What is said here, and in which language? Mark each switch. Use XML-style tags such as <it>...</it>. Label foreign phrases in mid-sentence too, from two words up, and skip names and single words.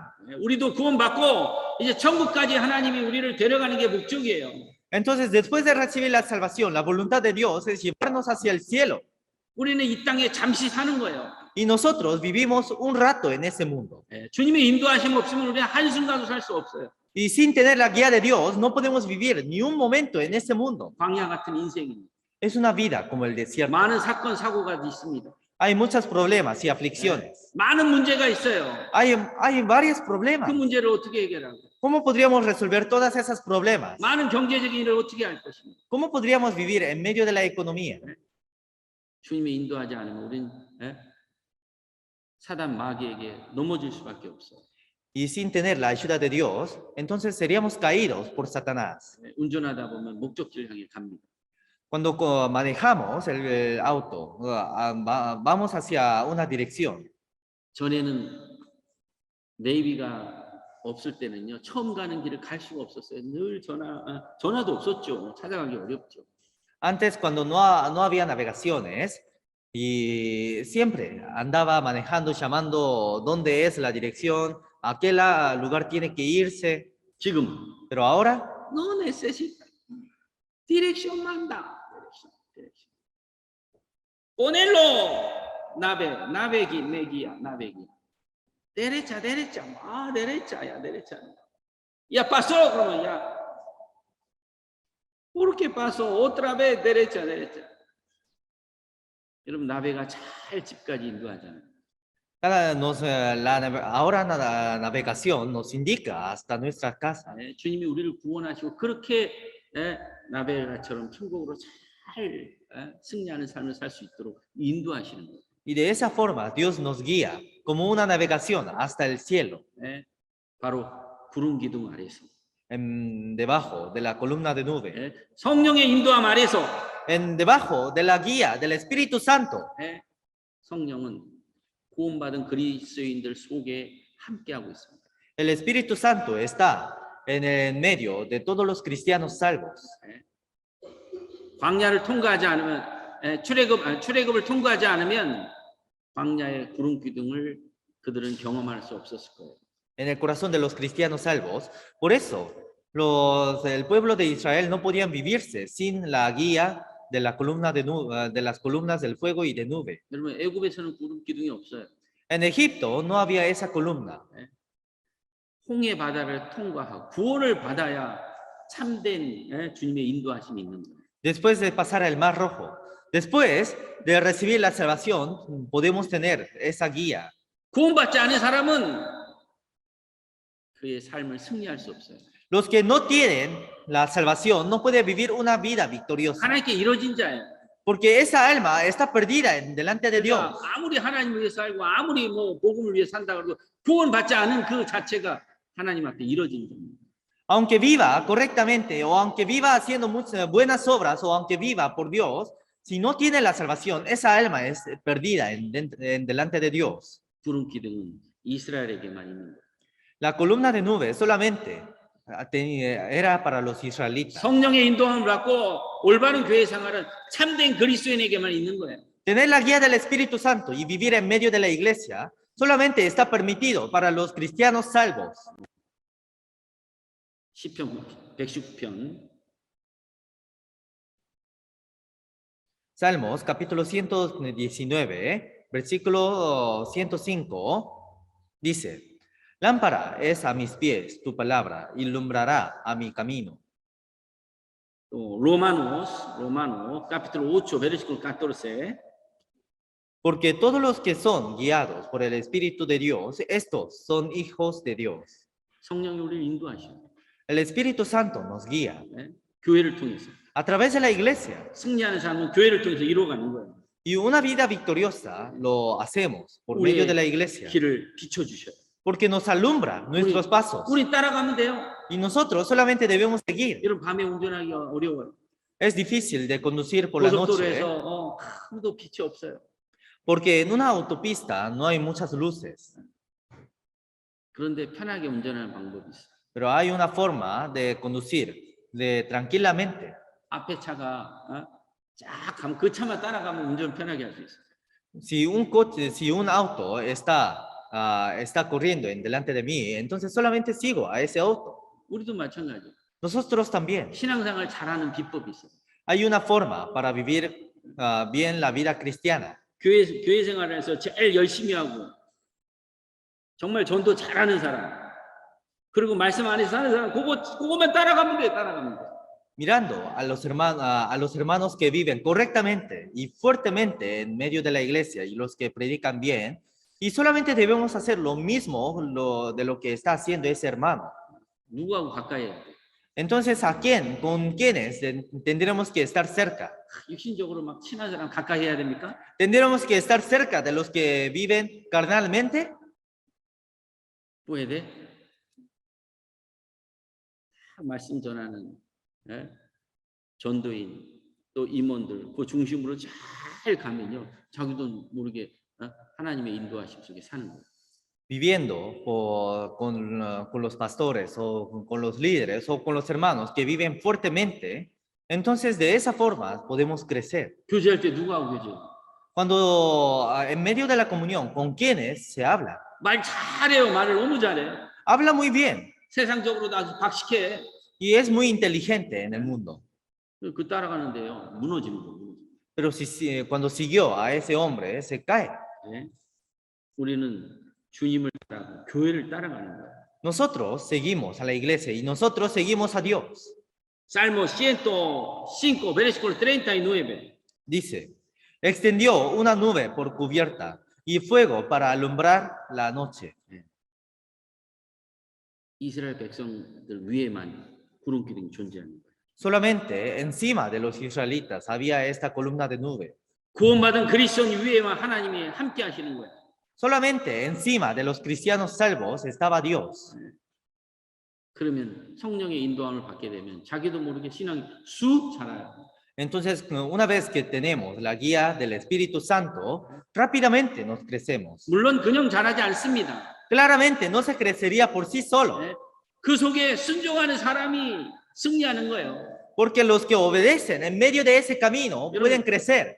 <ko>우리도 구원받고 이제 천국까지 하나님이 우리를 데려가는 게 목적이에요.</ko> <es>Entonces, después de recibir la salvación, la voluntad de Dios es llevarnos hacia el cielo.</es> <ko>우리는 이 땅에 잠시 사는 거예요.</ko> <es>Y nosotros vivimos un rato en ese mundo.</es> <ko>주님의 인도하심 없으면 우리는 한순간도 살 수 없어요.</ko> <es>Y sin tener la guía de Dios, no podemos vivir ni un momento en ese mundo.</es> <ko>광야 같은 인생입니다.</ko> <es>Es una vida como el desierto.</es> <ko>많은 사건 사고가 있습니다.</ko> <es>Hay muchos problemas y aflicciones.</es> <ko>많은 문제가 있어요.</ko> <es>Hay varios</es> <ko>그</ko> <es>problemas.</es> <ko>문제를 어떻게 해결하고?</ko> <es>¿Cómo podríamos resolver todos esos problemas?</es> <ko>많은 경제적인 일을 어떻게 할 것입니까?</ko> <es>¿Cómo podríamos vivir en medio de la economía?</es> <ko>주님이 인도하지 않으면 우리는 사단 마귀에게 넘어질 수밖에 없어요.</ko> <es>Y sin tener la ayuda de Dios, entonces seríamos caídos por Satanás.</es> <ko>운전하다 보면 목적지를 향해 갑니다.</ko> <es>Cuando manejamos el auto, vamos hacia una dirección.</es> <ko>전에는 네이비가 없을 때는요, 처음 가는 길을 갈 수가 없었어요. 늘 전화도 없었죠. 찾아가기 어렵죠.</ko> <es>Antes, cuando no había navegaciones, y siempre andaba manejando, llamando dónde es la dirección, a qué lugar tiene que irse.</es> <ko>지금</ko> <es>Pero ahora, no necesita</es> <ko>디렉션만 다. 디렉션.</ko> <es>Ponerlo navegue, navegue. Derecha, derecha. Derecha, ya, derecha. Ya pasó, 그러면 ya. ¿Por qué pasó? Otra vez derecha, derecha.</es> <ko>여러분 나베가 잘 집까지 인도하잖아요.</ko> <es>ahora la navegación nos indica hasta nuestra casa.</es> <ko>주님이 우리를 구원하시고 그렇게 나베가처럼 천국으로 잘 승리하는 삶을 살 수 있도록 인도하시는 거예요.</ko> <es>Y de esa forma Dios nos guía como una navegación hasta el cielo.</es> <ko>바로 구름 기둥 아래서.</ko> <es>Debajo de la columna de nube.</es> <ko>성령의 인도함 아래서.</ko> <es>Debajo de la guía del Espíritu Santo.</es> <ko>성령은 구원받은 그리스도인들 속에 함께하고 있습니다.</ko> <es>El Espíritu Santo está en el medio de todos los cristianos salvos.</es> <ko>광야를 통과하지 않으면 출애굽을 통과하지 않으면 광야의 구름 기둥을 그들은 경험할 수 없었을 거예요.</ko> <es>En el corazón de los cristianos salvos. Por eso, el pueblo de Israel no podían vivirse sin la guía de la columna de las columnas del fuego y de nube.</es> <ko>여러분, 애굽에서는 구름 기둥이 없어요.</ko> <es>En Egipto no había esa columna.</es> <ko>홍해 바다를 통과하고 구원을 받아야 참된 주님의 인도하심이 있는 거예요.</ko> <es>Después de pasar el Mar Rojo, después de recibir la salvación, podemos tener esa guía.</es> <ko>구원받지 않은 사람은 그의 삶을 승리할 수 없어요.</ko> <es>Los que no tienen la salvación no pueden vivir una vida victoriosa.</es> <ko>하나님께 이루어진 자예요.</ko> <es>Porque esa alma está perdida delante de Dios.</es> <ko>아무리 하나님을 위해 살고 아무리 복음을 위해 산다 그래도 구원받지 않은 그 자체가 하나님 앞에 이루어진 겁니다.</ko> <es>Aunque viva correctamente o aunque viva haciendo muchas buenas obras o aunque viva por Dios, si no tiene la salvación, esa alma es perdida delante de Dios.</es> <ko>구름 기둥은 이스라엘에게만 있는 거예요.</ko> <es>La columna de nube solamente era para los israelitas.</es> <ko>성령의 인도함을 받고 올바른 교회 생활은 참된 그리스도인에게만 있는 거예요.</ko> <es>Tener la guía del Espíritu Santo y vivir en medio de la iglesia solamente está permitido para los cristianos salvos.</es> <ko>시편 119편</ko> <es>Salmos capítulo 119, versículo 105, dice, lámpara es a mis pies tu palabra y alumbrará a mi camino. 또 로마노 capítulo 8 versículo 14. Porque todos los que son guiados por el Espíritu de Dios, estos son hijos de Dios.</es> <ko>성령이 우리를 인도하셔.</ko> <es>El Espíritu Santo nos guía</es> <ko>예? 교회를 통해서.</ko> <es>a través de la iglesia.</es> <ko>승리하는 삶은 교회를 통해서 이루어가는 거예요.</ko> <es>Y una vida victoriosa lo hacemos por medio de la</es> <ko>우리의</ko> <es>iglesia.</es> <ko>길을 비춰주셔요.</ko> <es>Porque nos alumbra nuestros pasos.</es> <ko>우리 따라가면 돼요.</ko> <es>Y nosotros solamente debemos seguir.</es> <ko>이런 밤에 운전하기가 어려워요.</ko> <es>Es difícil de conducir por la noche,</es> <ko>고속도로에서 아무도 빛이 없어요.</ko> <es>porque en una autopista no hay muchas luces.</es> <ko>그런데 편하게 운전하는 방법이 있어요.</ko> <es>Pero hay una forma de conducir tranquilamente.</es> <ko>앞에 차가 쫙 가면 그 차만 따라가면 운전 편하게 할 수 있어요.</ko> <es>Si un auto está corriendo en delante de mí, entonces solamente sigo a ese auto.</es> <ko>우리도 마찬가지.</ko> <es>Nosotros también.</es> <ko>신앙생활 잘하는 비법이 있어요.</ko> <es>Hay una forma para vivir bien la vida cristiana.</es> <ko>교회 생활에서 제일 열심히 하고 정말 전도 잘하는 사람, 그리고 말씀 안에서 사는 사람, 그거만 따라가면 돼, 따라가면 돼.</ko> <es>Mirando a los hermanos que viven correctamente y fuertemente en medio de la iglesia y los que predican bien, y solamente debemos hacer lo mismo de lo que está haciendo ese hermano.</es> <ko>누구하고 가까이 해야 돼?</ko> <es>Entonces, ¿con quiénes tendremos que estar cerca?</es> <ko>육신적으로 막 친한 사람 가까이 해야 됩니까?</ko> <es>¿Tendremos que estar cerca de los que viven carnalmente?</es> <ko>puede 말씀 전하는 전도인 또 임원들 그 중심으로 잘 가면요 자기도 모르게 하나님의 인도하심 속에 사는 거예요.</ko> <es>Viviendo con los pastores o con los líderes o con los hermanos que viven fuertemente, entonces de esa forma podemos crecer.</es> <ko>교제할 때 누구하고 교제해요?</ko> <es>Cuando en medio de la comunión, ¿con quiénes se habla?</es> <ko>말 잘해요. 말을 너무 잘해.</ko> <es>Habla muy bien</es> <ko>세상적으로도 아주 박식해.</ko> <es>y es muy inteligente en el mundo.</es> <ko>그 따라가는데요. 무너지는 거예요.</ko> <es>Pero cuando siguió a ese hombre, se cae.</es> <ko>네? 우리는 주님을 따라가고 교회를 따라가는 거예요.</ko> <es>Nosotros seguimos a la iglesia y nosotros seguimos a Dios. Salmo 105, versículo 39. Dice, extendió una nube por cubierta y fuego para alumbrar la noche.</es> <ko>이스라엘 백성들 위에만 구름 기둥이 존재하는 거예요.</ko> <es>Solamente encima de los israelitas había esta columna de nube.</es> <ko>구원받은 그리스도인 위에만 하나님이 함께 하시는 거예요.</ko> <es>Solamente encima de los cristianos salvos estaba Dios.</es> <ko>그러면 성령의 인도함을 받게 되면 자기도 모르게 신앙이 쑥 자라요.</ko> <es>Entonces, una vez que tenemos la guía del Espíritu Santo, rápidamente nos crecemos.</es> <ko>물론 그냥 자라지 않습니다.</ko> <es>Claramente no se crecería por sí solo,</es> <ko>그 속에 순종하는 사람이 승리하는 거예요.</ko> <es>porque los que obedecen en medio de ese camino pueden crecer.</es>